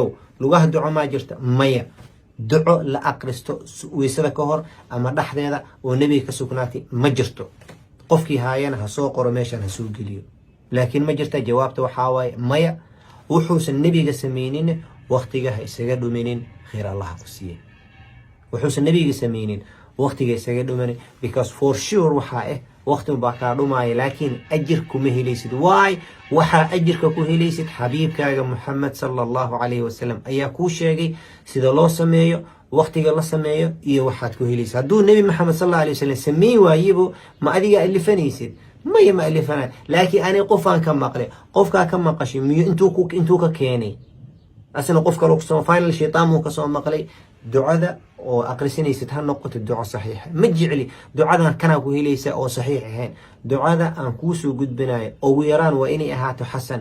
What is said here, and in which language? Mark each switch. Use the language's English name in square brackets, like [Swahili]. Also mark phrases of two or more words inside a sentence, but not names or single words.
[Somali] lugaha duco ma jirto maya. duco la akhristo weysada ka hor ama dhaxdeeda oo nabiga ka sugnaatay ma jirto. qofkii haayana ha soo qoro meeshan ha soo geliyo. laakiin ma jirta jawaabta waxaa waaye maya. wuxuusan nabiga sameeynin waqtiga ha isaga dhuminin khayr Allah ku siiyo. wuxuusan nabiga sameeynin waqtiga isaga dhuminin [English] because for sure [Somali] waxa waqti baa ka dhumay laakiin ajir kuma helaysid. why waxa ajirka ku helaysid xabiibkaaga Muhammad [Arabic] صلى الله عليه وسلم [Somali] ayaa ku sheegay sida loo sameeyo waqtiga la sameeyo iyo waxaad ku helaysid. hadduu nabi Muhammad [Arabic] صلى الله عليه وسلم [Somali] sameey waayibo ma adiga alifanaysid ma alifana. laakiin ani qofaan ka maqlay qofka ka maqashay miyo intuu ka keenay asna qofka loo soo final shaytaan uu ka soo maqlay ducada oo akhrisanaysid ha noqoto duco saxiix. ma jecli ducadan kana ku helaysa oo saxiix ahayn. ducada aan ku soo gudbinayo oo yaraan waa inay ahaato xasan.